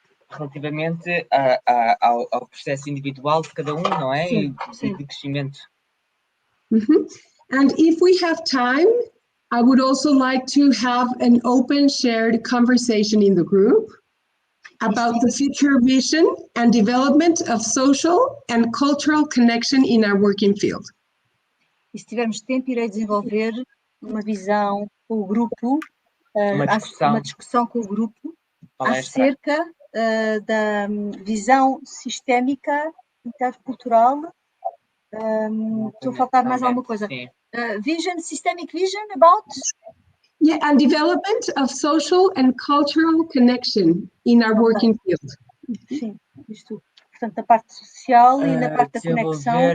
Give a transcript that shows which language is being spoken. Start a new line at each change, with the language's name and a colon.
Portuguese: relativamente ao processo individual de cada não é? Sim. E de crescimento.
English: And if we have time, I would also like to have an open shared conversation in the group about the future vision and development of social and cultural connection in our working field.
Portuguese: E se tivermos tempo, irei desenvolver uma visão com o grupo, uma discussão com o grupo acerca da visão sistémica intercultural. Estou a faltar mais alguma coisa.
English: Systemic vision about? Yeah, and development of social and cultural connection in our working field.
Portuguese: Sim, isto. Portanto, na parte social e na parte da conexão.